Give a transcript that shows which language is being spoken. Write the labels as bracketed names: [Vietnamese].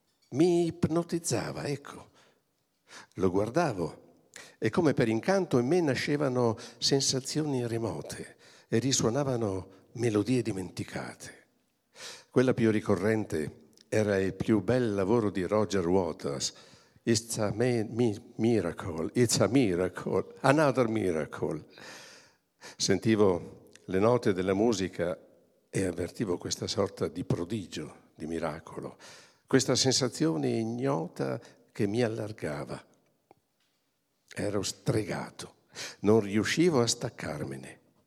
[Italian] Mi ipnotizzava, ecco. Lo guardavo e come per incanto in me nascevano sensazioni remote e risuonavano melodie dimenticate. Quella più ricorrente era il più bel lavoro di Roger Waters. [English] It's a miracle, another miracle. [Italian] Sentivo le note della musica e avvertivo questa sorta di prodigio, di miracolo, questa sensazione ignota che mi allargava. Ero stregato, non riuscivo a staccarmene.